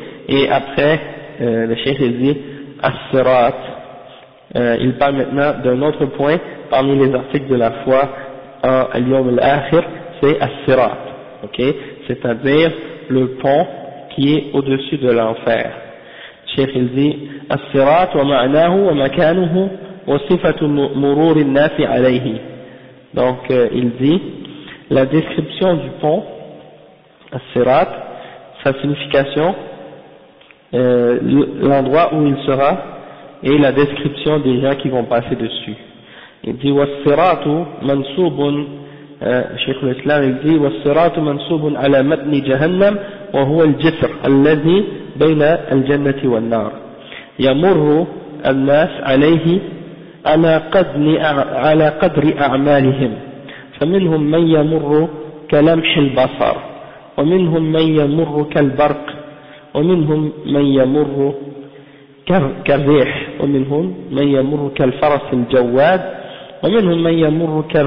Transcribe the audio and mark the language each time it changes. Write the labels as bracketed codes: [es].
[fr] Et après, le cheikh dit As-Sirat. Il parle maintenant d'un autre point parmi les articles de la foi en Al-Yawm al-Akhir, c'est As-Sirat. Ok. C'est-à-dire le pont qui est au-dessus de l'enfer. [ar] الشيخ الذي الصراط ومعناه ومكانه وصفة مرور الناس عليه. [fr] Donc il dit la description du pont الصراط, sa signification, l'endroit où il sera et la description des gens qui vont passer dessus. Il dit [ar] والصراط منصوب, شيخ الإسلام [fr] il dit [ar] والصراط منصوب على متن جهنم وهو الجسر الذي بين الجنة والنار يمر الناس عليه على قدر أعمالهم فمنهم من يمر كلمح البصر ومنهم من يمر كالبرق ومنهم من يمر كالريح ومنهم من يمر كالفرس الجواد ومنهم من يمر